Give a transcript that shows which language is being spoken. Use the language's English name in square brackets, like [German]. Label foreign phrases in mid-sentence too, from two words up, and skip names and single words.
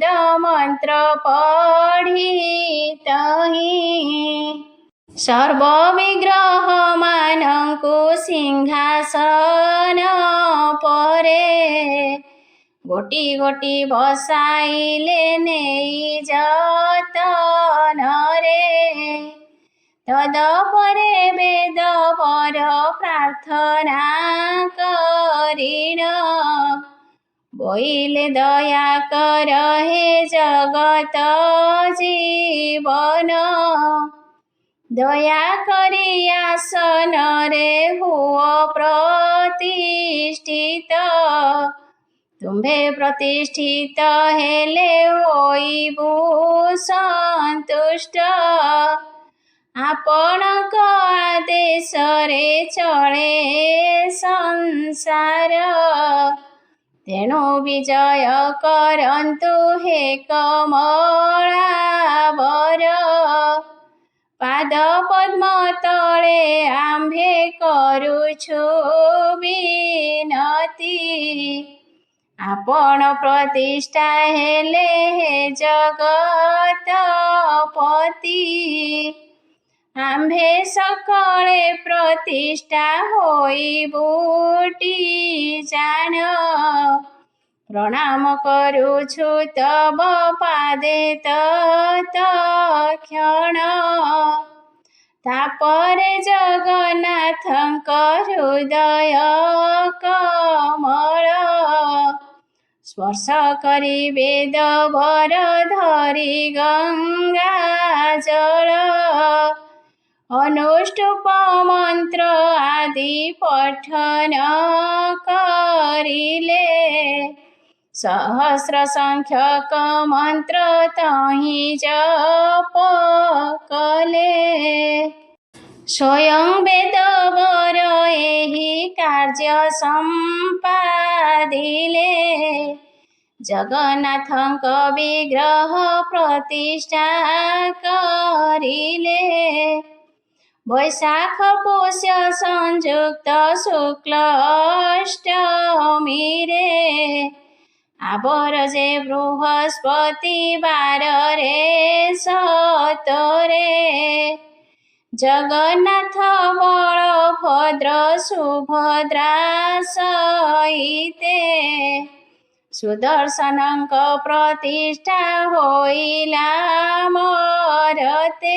[Odia] ମନ୍ତ୍ର ପଢ଼ି ତହିଁ ସର୍ବ ବିଗ୍ରହ ମାନଙ୍କୁ ସିଂହାସନ ପରେ ଗୋଟି ଗୋଟି ବସାଇଲେ ନେଇ ଯତନ ରେ ତଦପରେ ବେଦ ବର ପ୍ରାର୍ଥନା କରିଣ ବୋଇଲେ ଦୟା କର ହେ ଜଗତ ଜୀବନ ଦୟା କରି ଆସନ ରେ ହୁଅ ପ୍ରତିଷ୍ଠିତ ତୁମ୍ଭେ ପ୍ରତିଷ୍ଠିତ ହେଲେ ହୋଇବୁ ସନ୍ତୁଷ୍ଟ ଆପଣଙ୍କ ଆଦେଶ ରେ ଚଳେ ସଂସାର ତେଣୁ ବିଜୟ କରନ୍ତୁ ହେ କମଳାବର ପାଦ ପଦ୍ମ ତଳେ ଆମ୍ଭେ କରୁଛୁ ବିନତି ଆପଣ ପ୍ରତିଷ୍ଠା ହେଲେ ହେ ଜଗତପତି ଆମ୍ଭେ ସକଳେ ପ୍ରତିଷ୍ଠା ହୋଇବୁଟି ଜାଣ ପ୍ରଣାମ କରୁଛୁ ତବ ପାଦେ ତତ୍କ୍ଷଣ ତାପରେ ଜଗନ୍ନାଥଙ୍କ ହୃଦୟ କମଳ ସ୍ପର୍ଶ କରି ବେଦ ବର ଧରି ଗଙ୍ଗା ଜଳ ଅନୁଷ୍ଟୁପ ମନ୍ତ୍ର ଆଦି ପଠନ କରିଲେ ସହସ୍ର ସଂଖ୍ୟକ ମନ୍ତ୍ର ତହିଁ ଜପ କଲେ ସ୍ୱୟଂ ବେଦ ବର ଏହି କାର୍ଯ୍ୟ ସମ୍ପାଦିଲେ ଜଗନ୍ନାଥଙ୍କ ବିଗ୍ରହ ପ୍ରତିଷ୍ଠା କରିଲେ ବୈଶାଖ ପୁଷ୍ୟ ସଂଯୁକ୍ତ ଶୁକ୍ଳ ଅଷ୍ଟମୀ ରେ ଆବର ଯେ ବୃହସ୍ପତି ବାର ରେ ସତରେ ଜଗନ୍ନାଥ ବଳଭଦ୍ର ସୁଭଦ୍ରା ସହିତେ ସୁଦର୍ଶନଙ୍କ ପ୍ରତିଷ୍ଠା ହୋଇଲା ମରତେ।